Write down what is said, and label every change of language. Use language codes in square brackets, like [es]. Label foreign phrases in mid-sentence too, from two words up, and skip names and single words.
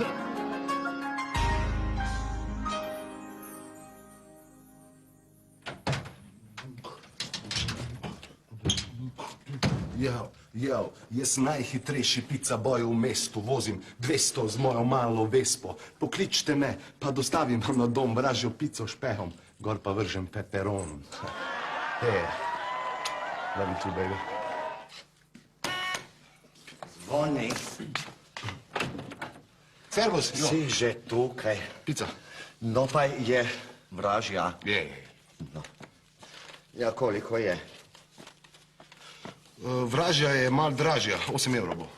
[sl] Jaz najhitrejši pica boj v mestu, vozim 200 z mojo malo vespo. Pokličite me, pa dostavim vam na dom vražjo pico špehom, gor pa vržem peperon. [en] Love you too, baby. [sl] Zvoni, Servus, jo. si že tukaj. Pica. No pa je vražja. Je. No. Ja, koliko je? Vražja je mal dražja, 8 evrov bo.